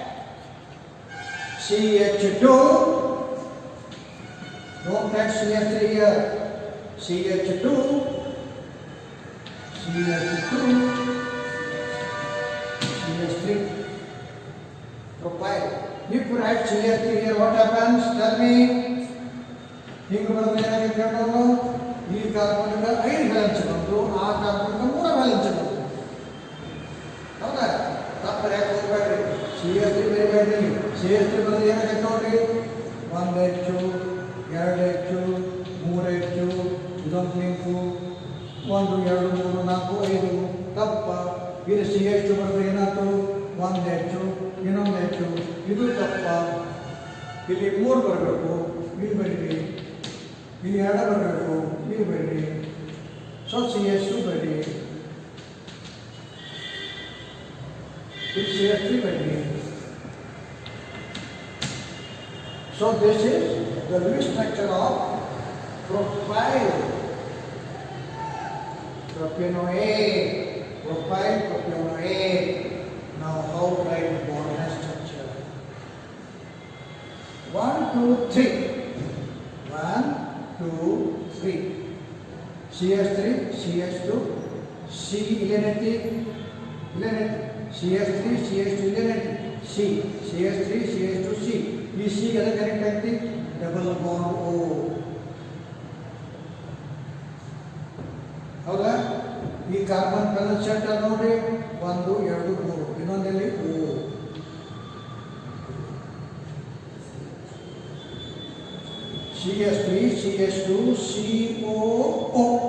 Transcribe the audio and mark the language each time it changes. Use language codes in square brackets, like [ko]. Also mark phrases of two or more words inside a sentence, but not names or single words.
[en] CH2, don't write CH3 here. CH2, CH3, propyl. If you write CH3 here, what happens? Tell me. Think about the [kn] ಈ ಕಾರ್ಬನ್ಗೆ 5 ವ್ಯಾಲೆನ್ಸ್ ಬಂತು, ಆ ಕಾರ್ಬನ್ಗೆ 3 ವ್ಯಾಲೆನ್ಸ್ ಬಂತು. ಹೌದಾ? ತಪ್ಪು ಯಾಕೆ ಹೋಗ್ಬೇಡ್ರಿ. CH3 ಬರೀಬೇಡ್ರಿ. CH3 ಬಂದು ಏನಾಗೈತೆ ನೋಡ್ರಿ, 1 H 2 H 3 H ಇದೊಂದು ಲಿಂಕು 1 2 3 4 5 ತಪ್ಪ. ಇದು CH2 ಬಂದ್ರೆ ಏನಾಯ್ತು, 1 H ಇನ್ನೊಂದು H, ಇದು ತಪ್ಪ. ಇಲ್ಲಿ 3 ಬರಬೇಕು, ಇಲ್ಲಿ ಬರೀರಿ. ಇಲ್ಲಿ 2 ಬರಬೇಕು, ಇಲ್ಲಿ ಬರೀರಿ. ಸೊ CH2 ಬರೀರಿ, ಇಲ್ಲಿ CH3 ಬರೀರಿ. [en] So this is the Lewis structure of propyl, propanoate, propyl, propanoate. Now how to write the bond structure? 1 2 3. 1 2 3. CH3, CH2, C elenity, CH3, CH2 elenity, C, CH3, CH2, C. [kn] ಈ C ಎಲ್ಲ ಕರೆಕ್ಟ್ ಐತಿ, [en] double bond [kn] O. ಹೌದಾ? ಈ [en] carbon balance set [kn] ನೋಡ್ರಿ, 1 2 3, ಇನ್ನೊಂದಲ್ಲಿ O. CH3, CH2, COO.